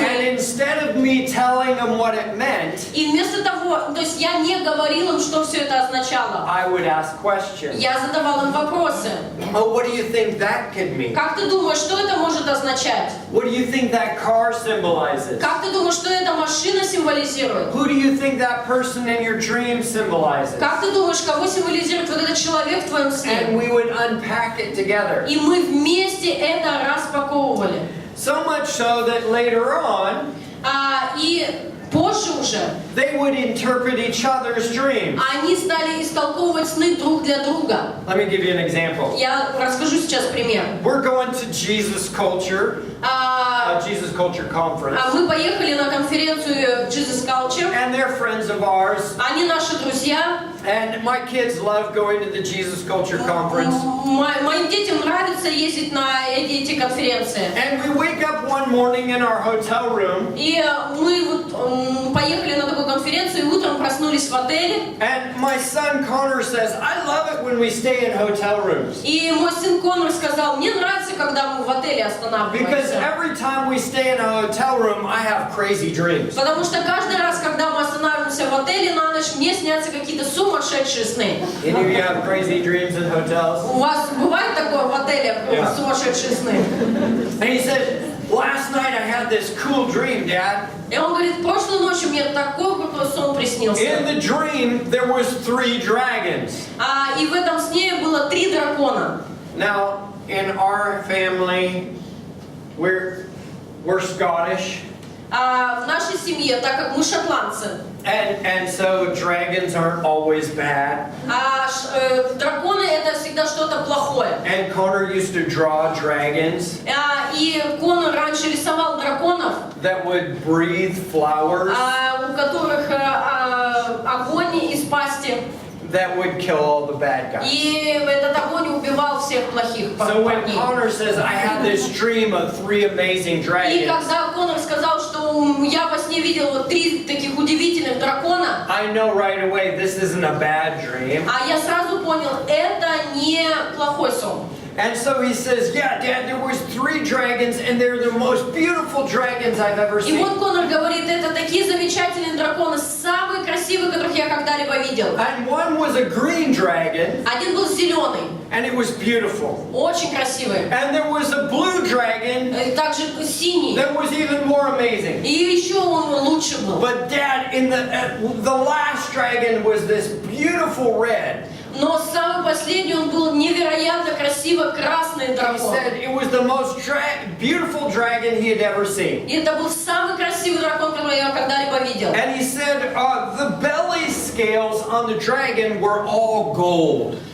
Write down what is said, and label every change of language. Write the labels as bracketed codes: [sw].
[en] and instead of me telling them what it meant, [ru] И вместо того, то есть я не говорила им, что все это означало. [en] I would ask questions. [ru] Я задавала им вопросы. [en] Oh, what do you think that could mean? [ru] Как ты думаешь, что это может означать? [en] What do you think that car symbolizes? [ru] Как ты думаешь, что эта машина символизирует? [en] Who do you think that person in your dream symbolizes? [ru] Как ты думаешь, кого символизирует вот этот человек в твоем сне? [en] And we would unpack it together. [ru] И мы вместе это распаковывали. [en] So much so that later on, [ru] И позже уже [en] they would interpret each other's dreams. [ru] они стали истолковывать сны друг для друга. [en] Let me give you an example. [ru] Я расскажу сейчас пример. [en] We're going to Jesus Culture, a Jesus Culture conference, [ru] Мы поехали на конференцию Jesus Culture. [en] and they're friends of ours. [ru] Они наши друзья. [en] And my kids love going to the Jesus Culture conference. [ru] Моим детям нравится ездить на эти конференции. [en] And we wake up one morning in our hotel room, [ru] И мы вот поехали на такую конференцию, и утром проснулись в отеле. [en] and my son Connor says, I love it when we stay in hotel rooms. [ru] И мой сын Конор сказал, мне нравится, когда мы в отеле [en] Because [ru] останавливаемся. [en] every time we stay in a hotel room, I have crazy dreams. [ru] Потому что каждый раз, когда мы останавливаемся в отеле на ночь, мне снятся какие-то сумасшедшие сны. [en] Any of you have crazy dreams in hotels? [ru] У вас бывает такое в отеле, [en] Yeah. [ru] сумасшедшие сны? [en] And he said, last night I had this cool dream, Dad. [ru] И он говорит, прошлой ночью мне такой крутой сон приснился. [en] In the dream, there was 3 dragons. [ru] И в этом сне было 3 дракона. [en] Now, in our family, we're Scottish. [ru] В нашей семье, так как мы шотландцы, [en] And so dragons aren't always bad. [ru] драконы это всегда что-то плохое. [en] And Connor used to draw dragons [ru] И Конор раньше рисовал драконов, [en] that would breathe flowers [ru] у которых огонь из пасти. [en] that would kill all the bad guys. [ru] И этот огонь убивал всех плохих [en] So when [ru] парней. [en] Connor says, I had this dream of 3 amazing [ru] И [en] dragons, [ru] когда Конор сказал, что я во сне видел вот 3 таких удивительных дракона, [en] I know right away this isn't a bad dream. [ru] я сразу понял, это не плохой сон. [en] And so he says, yeah, Dad, there was 3 dragons and they're the most beautiful dragons I've ever [ru] И [en] seen. [ru] вот Конор говорит, это такие замечательные драконы, самые красивые, которых я когда-либо видел. [en] And one was a green dragon, [ru] Один был зеленый, [en] and it was beautiful. [ru] очень красивый. [en] And there was a blue dragon [ru] И также синий. [en] that was even more amazing. [ru] И еще он лучше был. [en] But Dad, in the last dragon was this beautiful red. [ru] Но самый последний он был невероятно красиво красный [en] He [ru] дракон. [en] said it was the most beautiful dragon he had ever seen. [ru] И это был самый красивый дракон, который я когда-либо видел. [en] And he said the belly scales on the dragon were all gold.